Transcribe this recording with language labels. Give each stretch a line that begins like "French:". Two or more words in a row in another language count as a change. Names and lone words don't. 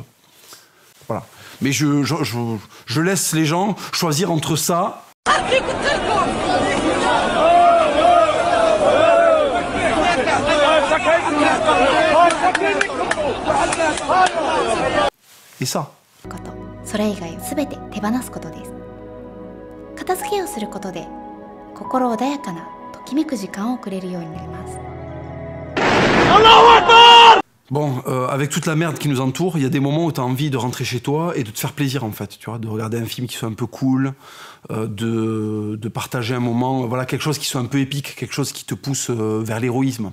French: Voilà. Mais je laisse les gens choisir entre ça. Et ça.
Japanese: それ以外すべて手放すことです。片付けをすることで心穏やかなときめく時間をくれるようになります。
French: Bon, avec toute la merde qui nous entoure, il y a des moments où tu as envie de rentrer chez toi et de te faire plaisir en fait, tu vois, de regarder un film qui soit un peu cool, de partager un moment, voilà, quelque chose qui soit un peu épique, quelque chose qui te pousse vers l'héroïsme.